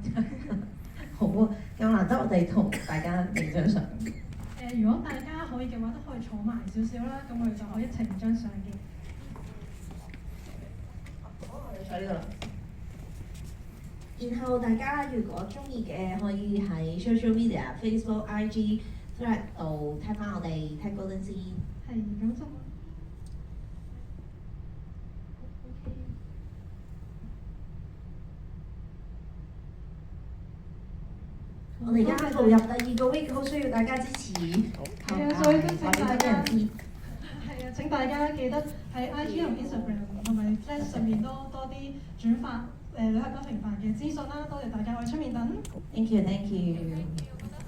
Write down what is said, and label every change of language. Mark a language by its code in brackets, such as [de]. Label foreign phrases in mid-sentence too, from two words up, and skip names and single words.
[yue] 好啊，咁難得我哋同大家影張相。如果大家可以嘅話，都可以坐埋少少啦，咁我哋就可以一齊影張相嘅。好，我哋坐呢度啦。然後大家如果中意嘅，可以喺 [en] social media、 [yue] Facebook、IG、Thread 度睇翻我哋 Tech Golden Seed。係咁就。我哋而家步入第2個 week， 好需要大家支持。係啊，所以都請大家。係啊，請大家記得喺 IG 同 Instagram 同埋 Flash 上面多啲轉發女孩不平凡嘅資訊啦。多謝大家，我哋出面等。 [en] Thank you，thank you。